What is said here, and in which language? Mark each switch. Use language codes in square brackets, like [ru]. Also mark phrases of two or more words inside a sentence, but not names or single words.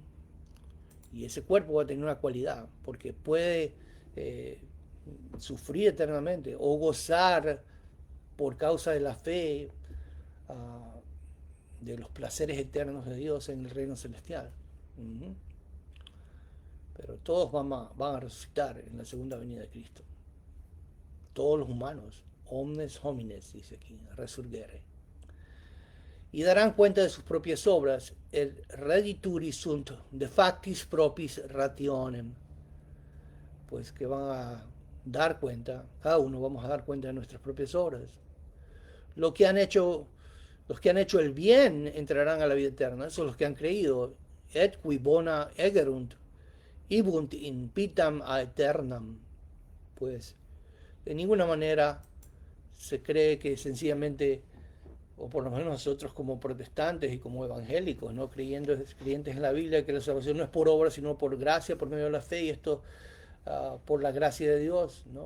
[es] Y ese cuerpo va a tener una cualidad, porque puede sufrir eternamente o gozar por causa de la fe de los placeres eternos de Dios en el reino celestial. Pero todos van a resucitar en la segunda venida de Cristo. Todos los humanos, [la] omnes homines, [es] dice aquí, resurgere. Y darán cuenta de sus propias obras, [la] el redituri sunt de factis propis rationem. [es] Pues que van a dar cuenta, cada uno vamos a dar cuenta de nuestras propias obras. Los que han hecho el bien entrarán a la vida eterna, esos son los que han creído. [la] Et qui bona egerunt, ibunt in pitam aeternam. [es] Pues de ninguna manera se cree que sencillamente, o por lo menos nosotros como protestantes y como evangélicos, ¿no? Creyentes en la Biblia, que la salvación no es por obra, sino por gracia, por medio de la fe, y esto por la gracia de Dios, ¿no?